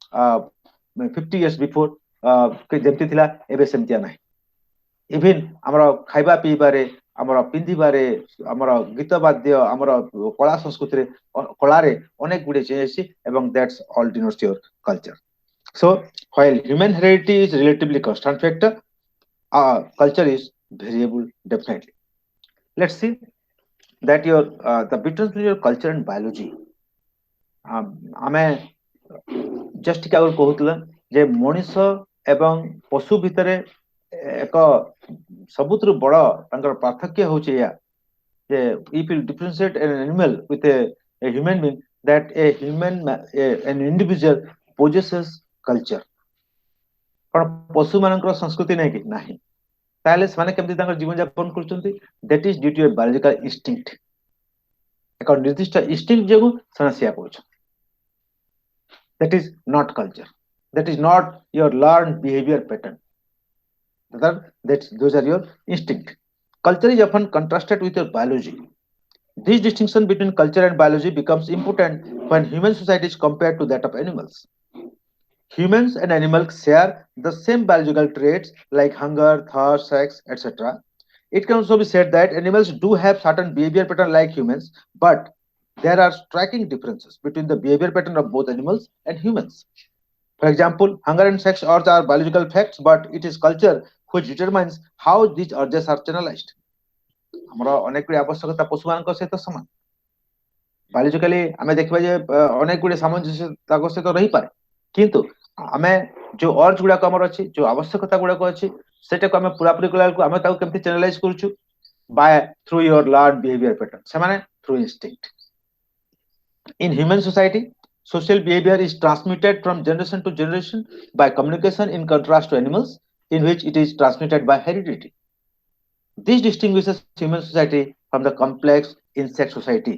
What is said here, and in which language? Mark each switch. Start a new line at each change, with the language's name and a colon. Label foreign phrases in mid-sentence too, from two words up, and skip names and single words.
Odia: 50
English: years before
Odia: ଯେମିତି ଥିଲା ଏବେ ସେମିତିଆ ନାହିଁ ଇଭିନ୍ ଆମର ଖାଇବା ପିଇବାରେ ଆମର ପିନ୍ଧିବାରେ ଆମର ଗୀତ ବାଦ୍ୟ ଆମର କଳା ସଂସ୍କୃତିରେ କଳାରେ ଅନେକ ଗୁଡ଼ିଏ ଚେଞ୍ଜ ଆସିଛି ଏବଂ
English: that's all denotes your culture so while human heredity is relatively constant factor culture is variable definitely let's see that your the difference between your culture and biology
Odia: ଆମେ ଜଷ୍ଟ ଟିକେ ଆଗରୁ କହୁଥିଲା ଯେ ମଣିଷ ଏବଂ ପଶୁ ଭିତରେ ଏକ ସବୁଥିରୁ ବଡ ତାଙ୍କର ପାର୍ଥକ୍ୟ ହଉଛି ଏହା ଯେ
English: if you differentiate an animal with a human being that a human an individual possesses culture
Odia: କଣ ପଶୁ ମାନଙ୍କର ସଂସ୍କୃତି ନାହିଁ କି ନାହିଁ ତାହେଲେ ସେମାନେ କେମିତି ତାଙ୍କର ଜୀବନ ଯାପନ କରୁଛନ୍ତି
English: that is due to a biological instinct
Odia: ଏକ ନିର୍ଦ୍ଦିଷ୍ଟ instinct ଯୋଗୁଁ ସେମାନେ ସେୟା କରୁଛନ୍ତି
English: that is not culture that is not your learned behavior pattern those are your instinct culture is often contrasted with your biology this distinction between culture and biology becomes important when human society is compared to that of animals humans and animals share the same biological traits like hunger thirst sex etc it can also be said that animals do have certain behavior pattern like humans but there are striking differences between the behavior pattern of both animals and humans for example, hunger and sex urge are biological facts, but it is culture which determines how these urges are channelized.
Odia: ଆମର ଅନେକ ଗୁଡ଼ିଏ ଆବଶ୍ୟକତା ପଶୁମାନଙ୍କ ସହିତ ସମାନ ବାୟୋଲୋଜିକାଲି ଆମେ ଦେଖିବା ଯେ ଅନେକ ଗୁଡ଼ିଏ ସାମଞ୍ଜସ୍ୟ ତାଙ୍କ ସହିତ ରହିପାରେ କିନ୍ତୁ ଆମେ ଯୋଉ ଅର୍ଜ ଗୁଡାକ ଆମର ଅଛି ଯୋଉ ଆବଶ୍ୟକତା ଗୁଡାକ ଅଛି ସେଟାକୁ ଆମେ ପୁରାପୁରି କଲା ବେଳକୁ ଆମେ ତାକୁ କେମିତି ଚ୍ୟାନେଲାଇଜ କରୁଛୁ
English: by through your learned behavior pattern
Odia: ସେମାନେ
English: through instinct in human society social behavior is transmitted from generation to generation by communication in contrast to animals in which it is transmitted by heredity. This distinguishes human society from the complex insect society.